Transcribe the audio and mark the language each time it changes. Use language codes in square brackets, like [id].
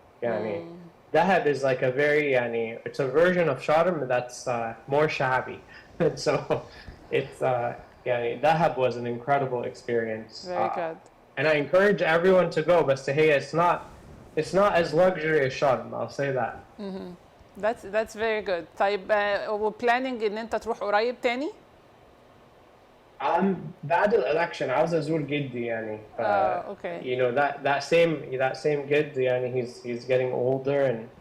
[en] يعني دهب is like a very يعني it's a version of Sharm that's more shabby. so it's يعني Dahab was an incredible experience. Very good. And I encourage everyone to go. But hey, it's not as luxury as Sharm. I'll say that. That's very good. [ar] طيب [en] planning [ar] ان انت تروح قريب تاني؟ بعد الإلكشن عاوز أزور جدي يعني. [en] okay. You know that same جد يعني he's getting older and